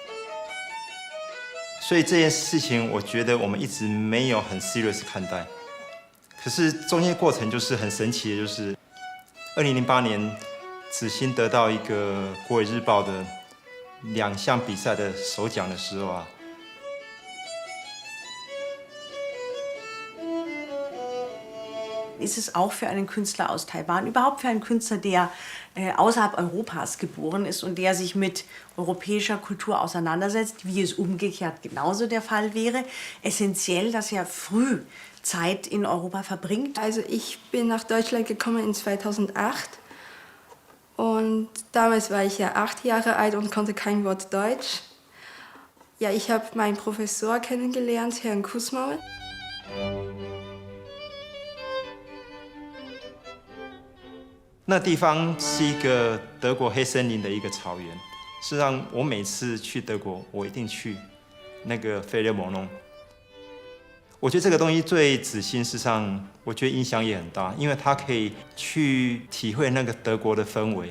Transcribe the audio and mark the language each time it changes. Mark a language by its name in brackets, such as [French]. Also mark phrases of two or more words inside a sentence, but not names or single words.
[Chinese] 所以这件事情，我觉得我们一直没有很 serious 看待。可是中间过程就是很神奇的，就是2008年，子欣得到一个国语日报的2项比赛的首奖的时候啊， [German] ist es auch für einen Künstler aus Taiwan, überhaupt für einen Künstler, der außerhalb Europas geboren ist und der sich mit europäischer Kultur auseinandersetzt, wie es umgekehrt genauso der Fall wäre, essentiell, dass er früh Zeit in Europa verbringt. Also ich bin nach Deutschland gekommen in 2008 und damals war ich ja 8 Jahre alt und konnte kein Wort Deutsch. Ja, ich habe meinen Professor kennengelernt, Herrn Kusmaul. [Chinese] 那地方是一个德国黑森林的一个草原。事实上，我每次去德国，我一定去那个费列蒙农。我觉得这个东西对子欣事实上，我觉得影响也很大，因为他可以去体会那个德国的氛围。